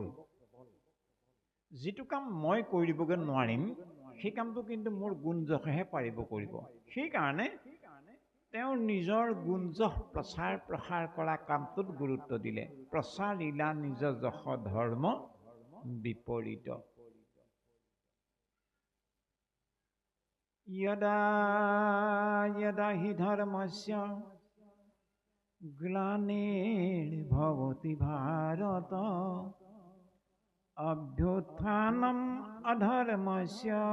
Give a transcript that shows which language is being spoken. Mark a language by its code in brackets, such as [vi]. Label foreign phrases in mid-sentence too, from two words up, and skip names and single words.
[as] যিটো কাম মই কৰিবগৈ নোৱাৰিম, সেই কামটো কিন্তু মোৰ গুঞ্জকেহে পাৰিব কৰিব। সেইকাৰণে তেওঁ নিজৰ গুঞ্জক প্ৰচাৰ প্ৰসাৰ কৰা কামটোত গুৰুত্ব দিলে। প্ৰচাৰিলা নিজ যশ ধৰ্ম বিপৰীত। [sa] यदा यदा हि धर्मस्य ग्लानिर्भवति भारत, अभ्युत्थानम् अधर्मस्य